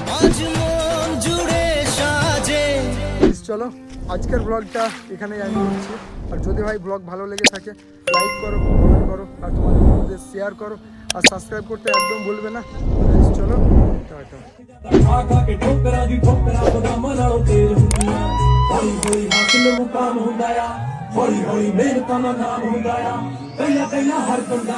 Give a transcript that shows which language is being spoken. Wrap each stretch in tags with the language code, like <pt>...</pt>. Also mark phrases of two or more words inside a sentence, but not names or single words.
<bn>চলো আজকের ব্লগটা এখানেই এন্ড করছি। আর যদি ভাই ব্লগ ভালো লেগে থাকে লাইক করো, কমেন্ট করো, আর তোমাদের বন্ধুদের শেয়ার করো, আর সাবস্ক্রাইব করতে একদম ভুলবে না। চলো টাটা।</bn> <pa>ਹੌਲੀ ਹੌਲੀ ਮਿਹਨਤਾਂ ਦਾ ਨਾਮ ਹੁੰਦਾ ਆ ਪਹਿਲਾਂ ਪਹਿਲਾਂ ਹਰ ਬੰਦਾ</pa>